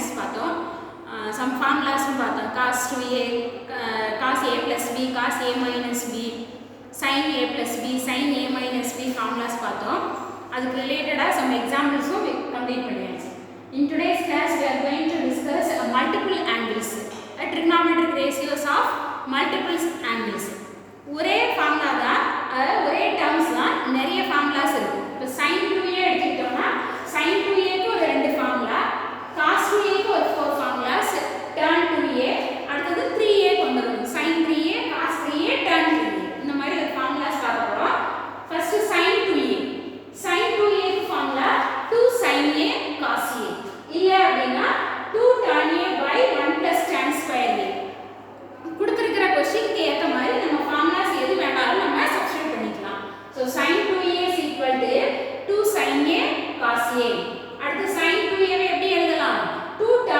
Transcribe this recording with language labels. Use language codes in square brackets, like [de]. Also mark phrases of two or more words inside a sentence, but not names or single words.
[en] Some formulas cos 2a, cos a plus b, cos a minus b, sin a plus b, sin a minus b formulas. That's related some examples we complete. In today's class, we are going to discuss multiple angles, trigonometric ratios of multiple angles. [ta] ஒரே ஃபார்முலா தான், ஒரே டேர்ம்ஸ் தான், நிறைய ஃபார்முலாஸ் இருக்கு. இப்போ sin 2a எடுத்துக்கிட்டோம்னா sin 2a க்கு ஒரு ரெண்டு ஃபார்முலா, cos 2a க்கு ஒரு 4 ஃபார்முலாஸ், tan 2a அடுத்தது 3a கொண்டு வரணும். sin 3a, cos 3a, tan 3a இந்த மாதிரி ஒரு ஃபார்முலாஸ் பார்க்க போறோம். ஃபர்ஸ்ட் sin 2a. sin 2a க்கு ஃபார்முலா 2 sin a cos a. இல்ல அப்படினா [en] 2 tan a by 1 plus tan square a. [ta] கொடுத்திருக்கிற क्वेश्चनக்கு ஏத்த மாதிரி நம்ம ஃபார்முலாஸ் எது வேணாலும் நம்ம சப்ஸ்டிட்யூட் பண்ணிக்கலாம். [en] So sin 2a is equal to 2 sin a cos a. [ta] அடுத்து sin 2a வை எப்படி எழுதலாம்? 2